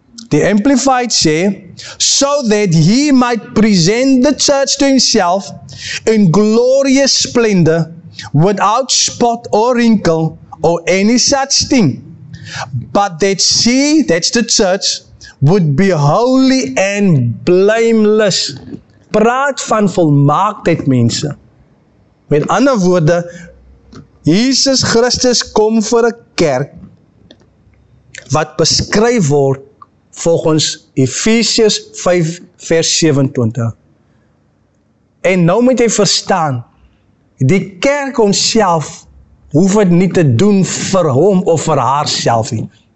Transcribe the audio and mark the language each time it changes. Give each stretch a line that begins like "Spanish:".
English: The Amplified say, so that he might present the church to himself in glorious splendor, without spot or wrinkle or any such thing, but that she, that's the church, would be holy and blameless.
Afrikaans: Praat van volmaaktheid, mense. Met ander woorde, Jesus Christus kom vir 'n kerk wat beskryf word volgens Efesiërs 5 vers 27. En nou moet jy verstaan, die kerk homself hoef dit nie te doen vir hom of vir haarself nie.